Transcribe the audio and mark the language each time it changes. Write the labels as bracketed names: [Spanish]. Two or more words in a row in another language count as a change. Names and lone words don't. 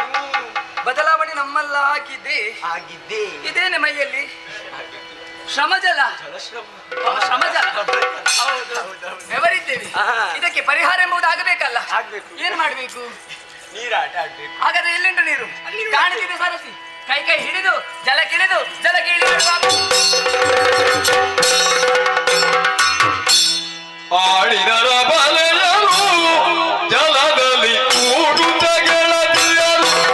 [Kannada] ಬದಲಾವಣೆ ನಮ್ಮಲ್ಲ ಆಗಿದೆ. ಇದೇನೆ ಮೈಯಲ್ಲಿ ಶ್ರಮಜಲ. ಶ್ರಮಜಲ. ಹೌದು, ಬೆವರಿದ್ದೇವೆ. ಇದಕ್ಕೆ ಪರಿಹಾರ ಎಂಬುದು ಆಗಬೇಕಲ್ಲ. ಏನ್ ಮಾಡ್ಬೇಕು? ನೀರಾಟ ಆಡ್ಬೇಕು. ಹಾಗಾದ್ರೆ ಎಲ್ಲಿಂಟು ನೀರು? ಕಾಣುತ್ತಿದೆ ಸರಸಿ. ಕೈ ಕೈ ಹಿಡಿದು ಜಲಕ್ಕಿಳಿದು ಜಲಗಿಳಿ ಆಡಿದರ ಬಲೆಯರು ಜಲದಲ್ಲಿ ಕೂಡುತ್ತ ಗೆಳತಿಯರು